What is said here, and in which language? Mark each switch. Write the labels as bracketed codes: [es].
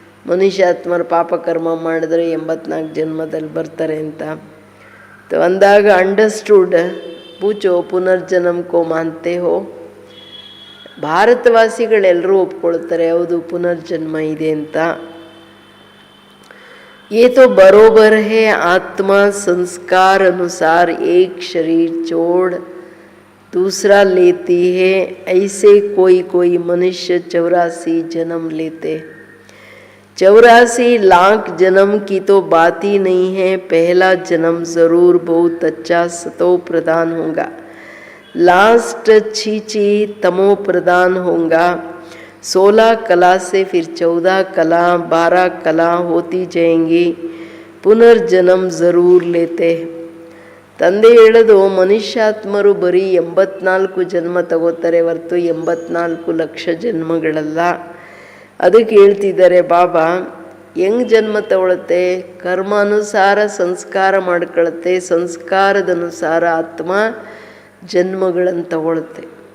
[kn] ಮನುಷ್ಯಾತ್ಮರು ಪಾಪಕರ್ಮ ಮಾಡಿದ್ರೆ 84 ಜನ್ಮದಲ್ಲಿ ಬರ್ತಾರೆ ಅಂತ ಅಂದಾಗ ಅಂಡರ್ಸ್ಟೂಡ್. [hi] ಪೂಚೋ ಪುನರ್ಜನ್ಮ ಕೋ ಮಾನ್ತೆ ಹೋ. [kn] ಭಾರತವಾಸಿಗಳೆಲ್ಲರೂ ಒಪ್ಕೊಳ್ತಾರೆ ಹೌದು ಪುನರ್ಜನ್ಮ ಇದೆ ಅಂತ. [hi] ये तो बरोबर है. आत्मा संस्कार अनुसार एक शरीर छोड़ दूसरा लेती है. ऐसे कोई कोई मनुष्य 84 जन्म लेते. 84 लाख जन्म की तो बात ही नहीं है. पहला जन्म ज़रूर बहुत अच्छा सतो प्रदान होगा, लास्ट छीची तमो प्रदान होगा. 16 कला से फिर 14 कला 12 कला होती जाएंगी. पुनर्जन्म ज़रूर लेते. [kn] ತಂದೆ ಹೇಳೋದು ಮನುಷ್ಯಾತ್ಮರು ಬರೀ 84 ಜನ್ಮ ತಗೋತಾರೆ ಹೊರತು 84 ಲಕ್ಷ ಜನ್ಮಗಳಲ್ಲ. ಅದಕ್ಕೆ ಹೇಳ್ತಿದ್ದಾರೆ ಬಾಬಾ ಹೆಂಗೆ ಜನ್ಮ ತಗೊಳುತ್ತೆ? ಕರ್ಮಾನುಸಾರ ಸಂಸ್ಕಾರ ಮಾಡ್ಕೊಳುತ್ತೆ. ಸಂಸ್ಕಾರದ ಅನುಸಾರ ಆತ್ಮ ಜನ್ಮಗಳನ್ನು ತಗೊಳುತ್ತೆ.